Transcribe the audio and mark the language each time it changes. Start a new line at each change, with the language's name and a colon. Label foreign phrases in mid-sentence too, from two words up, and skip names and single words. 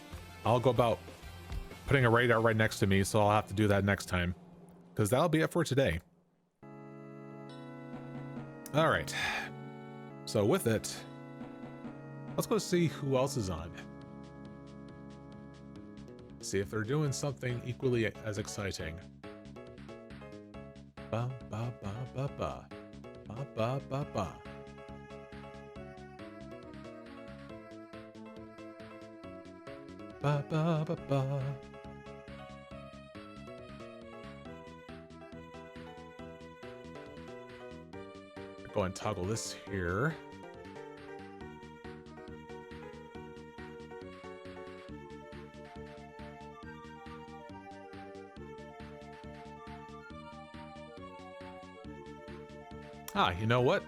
English: I'll go about putting a radar right next to me, so I'll have to do that next time. Because that'll be it for today. Alright. So with it, let's go see who else is on. See if they're doing something equally as exciting. Ba ba ba ba ba. Ba ba ba ba. Ba ba ba ba. Go and toggle this here. Ah, you know what?